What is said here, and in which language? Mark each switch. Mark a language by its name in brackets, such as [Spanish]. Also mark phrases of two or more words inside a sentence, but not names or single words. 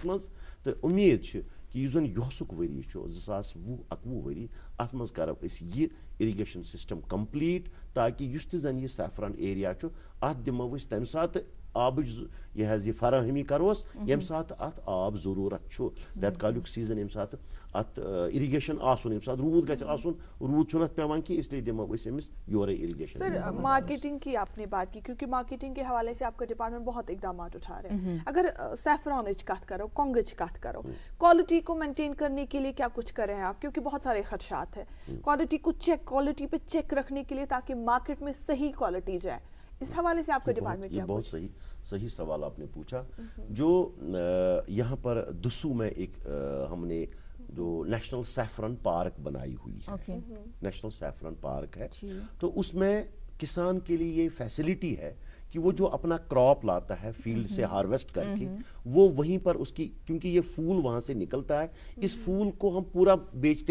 [Kashmiri] منٛز تہٕ اُمید چھِ کہ یُس زن یۄہسُک ؤری چھُ 2020-21 ؤری اتھ منٛز کرو أسۍ یہِ [English] irrigation system [Kashmiri] کمپلیٖٹ تاکہِ یُس تہِ زن یہِ [English] saffron area [Kashmiri] چھُ اتھ دِمو أسۍ تمہِ ساتہٕ آبٕچ یہِ فراہمی کروس ییٚمہِ ساتہٕ اتھ آب ضروٗرت چھُ رٮ۪تہٕ کالیُک سیٖزن ییٚمہِ ساتہٕ اتھ اِرِگیشن آسُن ییٚمہِ ساتہٕ روٗد گژھِ آسُن روٗد چھُنہٕ اتھ پیوان کینٛہہ [Urdu] اس لیے [Kashmiri] دِمو أسۍ أمِس یورے اِرِگیشن. [Urdu] سر مارکیٹنگ کی آپ نے بات کی کیونکہ مارکیٹنگ کے حوالے سے آپ کا ڈپارٹمنٹ بہت اقدامات اٹھا رہے ہیں. اگر [Kashmiri] سیفرانچ کت کرو کونگچ کت کرو [Urdu] کوالٹی کو مینٹین کرنے کے لیے کیا کچھ کر رہے ہیں آپ کیونکہ بہت سارے خدشات ہیں کوالٹی کو کوالٹی پہ چیک رکھنے کے لیے تاکہ مارکیٹ میں صحیح کوالٹی جائے اس حوالے سے آپ کا ڈپارٹمنٹ کیا بہت صحیح سوال آپ نے پوچھا. جو یہاں پر دسو میں ایک ہم نے جو [English] national saffron park [Urdu] بنائی ہوئی ہے [English] national saffron park [Urdu] ہے تو اس میں کسان کے لیے یہ فیسلٹی ہے کہ وہ جو اپنا کراپ لاتا ہے فیلڈ سے ہارویسٹ کر کے وہ وہیں پر اس کی کیونکہ یہ پھول وہاں سے نکلتا ہے اس پھول کو ہم پورا بیچتے